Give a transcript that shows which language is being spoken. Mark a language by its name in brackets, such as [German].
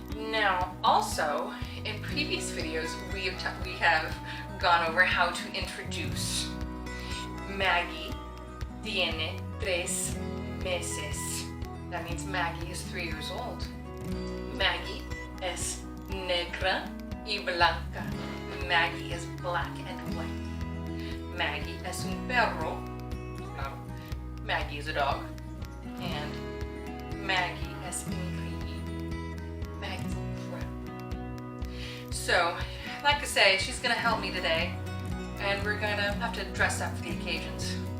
[English] Now, also, in previous videos, we have gone over how to introduce. [Spanish] Maggie tiene 3 meses. [English] That means Maggie is 3 years old. [Spanish] Maggie es negra y blanca. [English] Maggie is black and white. [Spanish] Maggie es un perro. [English] Maggie is a dog. [Spanish] And Maggie es increíble. [English] Maggie's incredible. So, like I say, she's gonna help me today, and we're gonna have to dress up for the occasions.